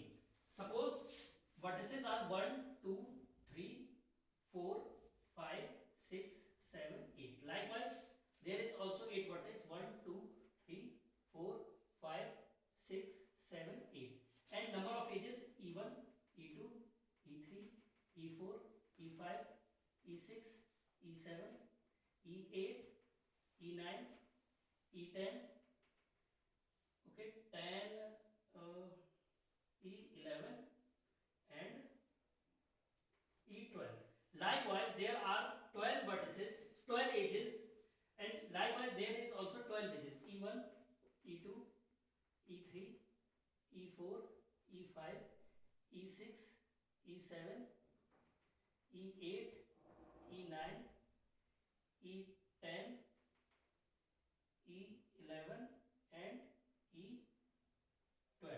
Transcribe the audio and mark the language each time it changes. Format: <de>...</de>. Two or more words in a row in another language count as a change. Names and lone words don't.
<en>Suppose vertices are 1, 2, 3, 4, 5, 6, 7, 8. Likewise, there is also 8 vertices, 1, 2, 3, 4, 5, 6, 7, 8. And number of edges E1, E2, E3, E4, E5, E6, E7, E8, E9, E10, okay, 10, E11 and E12. Likewise, there are 12 vertices, 12 edges, and likewise there is also 12 edges, E1, E2, E3, E4, E5, E6, E7, E8, E9, E10, E11 and E12.</en>